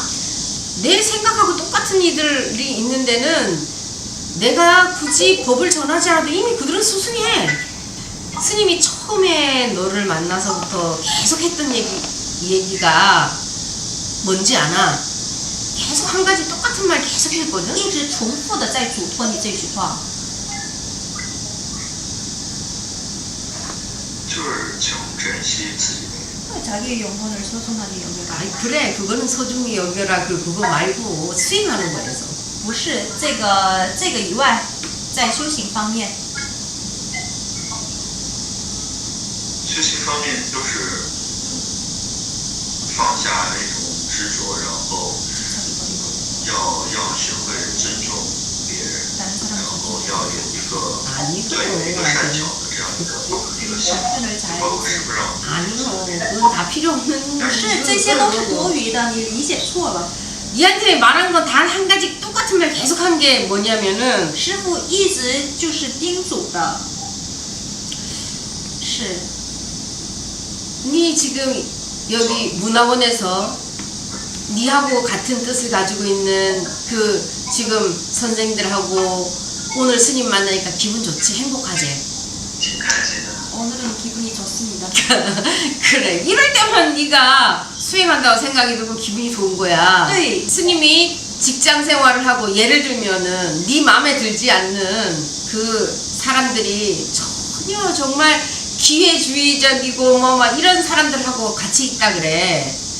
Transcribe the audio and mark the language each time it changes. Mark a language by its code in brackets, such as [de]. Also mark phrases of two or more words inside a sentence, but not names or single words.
[ko] 내 생각하고 똑같은 이들이 있는 데는 내가 굳이 법을 전하지 않아도 이미 그들은 수승해. 스님이 처음에 너를 만나서부터 계속 했던 얘기가 뭔지 아나? 계속 한 가지 똑같은 말 계속 했거든? [zh] 一直重复的在嘱托你这句话。就是请珍惜自己的 [ko] 자기의 영혼을 소중하게 여겨라. 아이 그래 그거는 소중히 여겨라 그거 말고 수행하는 거에서 [zh] 不是这个以外，在修行方面，修行方面都是放下那种执着，然后要学会尊重别人，然后要有一个善巧的这样一个心，包括是不让 [ko] 아니요 그건 다 필요 없는 [zh] 不是这些都是多余的，你理解错了。 [ko] 니한테 말한 건 단 한 가지 똑같은 말 계속 한 게 뭐냐면은 [zh] 师父一直就是叮嘱的，是 [ko] 니 지금 여기 문화원에서 니하고 같은 뜻을 가지고 있는 그 지금 선생들하고 오늘 스님 만나니까 기분 좋지? 행복하지? [zh] 挺开心的。 [ko] 오늘은 기분이 좋습니다. 그래 이럴 때만 네가 수행한다고 생각이 들고 기분이 좋은 거야. 네. 스님이 직장 생활을 하고 예를 들면은 네 마음에 들지 않는 그 사람들이 전혀 정말 기회주의적이고 뭐 막 이런 사람들하고 같이 있다 그래.